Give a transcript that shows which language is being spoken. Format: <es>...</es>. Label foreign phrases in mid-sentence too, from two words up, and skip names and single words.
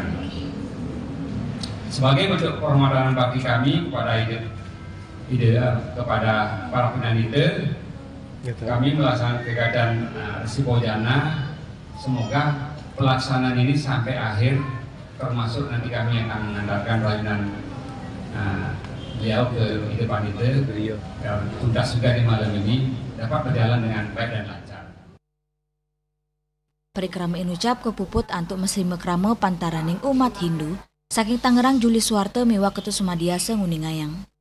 <id>Sebagai bentuk penghormatan bakti kami kepada kepada para penandita, kami melaksanakan kegiatan Resi Bojana. Semoga pelaksanaan ini sampai akhir, termasuk nanti kami akan mengandalkan pelayanan beliau ke Hidup Pandita dan tuntas juga di malam ini dapat berjalan dengan baik dan lancar.</id> <ban>Parikrama inucap kepuput antuk mesri mekrama pantaraning umat Hindu saking Tangerang Juli Suwarte miwa Ketu Sumadiasa Nguningayang.</ban>